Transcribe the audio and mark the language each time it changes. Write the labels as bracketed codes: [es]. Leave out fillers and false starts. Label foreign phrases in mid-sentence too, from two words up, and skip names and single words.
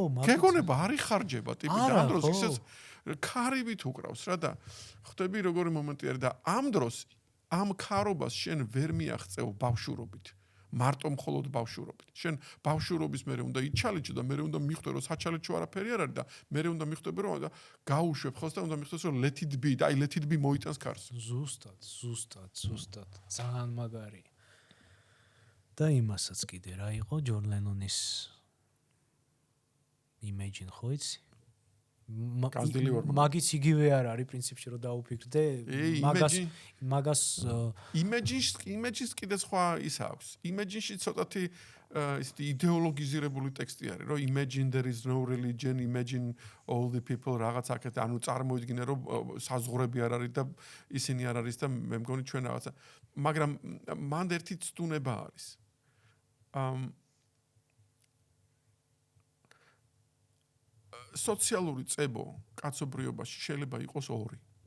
[ka] მაგას გეგონება არ იხარჯება ტიპი და ამ დროს ისეც ქარივით უკრავს რა და ხვდები როგორი მომენტი არის და ამ დროს ამ ქარობას შენ ვერ მიაღწევ ბავშვურობით. მარტო მხოლოდ ბავშვურობით. შენ ბავშვურობის მერე უნდა იჩალიჩო და მერე უნდა მიხვდე რომ საჩალიჩო არაფერი არ არის და მერე უნდა მიხვდები რომ გაუშვებ ხელს და უნდა მიხვდეს რომ [en] let it be [ka] და აი [en] let it be [ka] მოიტანს ქარს. ზუსტად. ძალიან მაგარი. და იმასაც კიდე რა იყო ჯონ ლენონის Imagine ხო იცი? მაგის იგივე არ არის პრინციპში რომ დაუფიქრდე მაგას Imagine-ს კიდე სხვა ის აქვს. Imagine-ში ცოტათი ისეთი იდეოლოგიზირებული ტექსტი არის, რომ [en] imagine there is no religion, imagine all the people [ka] რაღაც აქეთ, ანუ წარმოიდგინე რომ საზღვრები არ არის და ისინი არ არის და მე მგონი ჩვენ რაღაცა. მაგრამ მანდ ერთი ცდუნება არის. სოციალური წებო კაცობრიობაში შეიძლება იყოს ორი.